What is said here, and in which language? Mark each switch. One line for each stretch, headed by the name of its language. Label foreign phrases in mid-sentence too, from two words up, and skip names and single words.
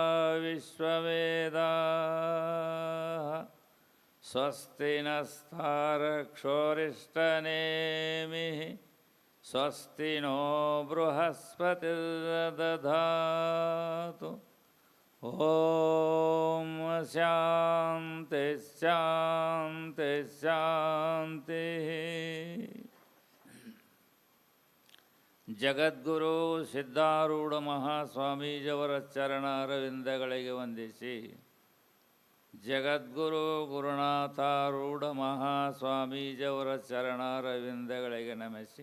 Sanskrit: विश्ववेदाः स्वस्ति नस्तारक्षोरिष्टनेमिः स्वस्ति नो बृहस्पतिर्दधातु ॐ शान्ति शान्ति शान्तिः.
Kannada: ಜಗದ್ಗುರು ಸಿದ್ಧಾರೂಢ ಮಹಾಸ್ವಾಮೀಜಿಯವರ ಚರಣಾರವಿಂದಗಳಿಗೆ ವಂದಿಸಿ, ಜಗದ್ಗುರು ಗುರುನಾಥಾರೂಢ ಮಹಾಸ್ವಾಮೀಜಿಯವರ ಚರಣಾರವಿಂದಗಳಿಗೆ ನಮಿಸಿ,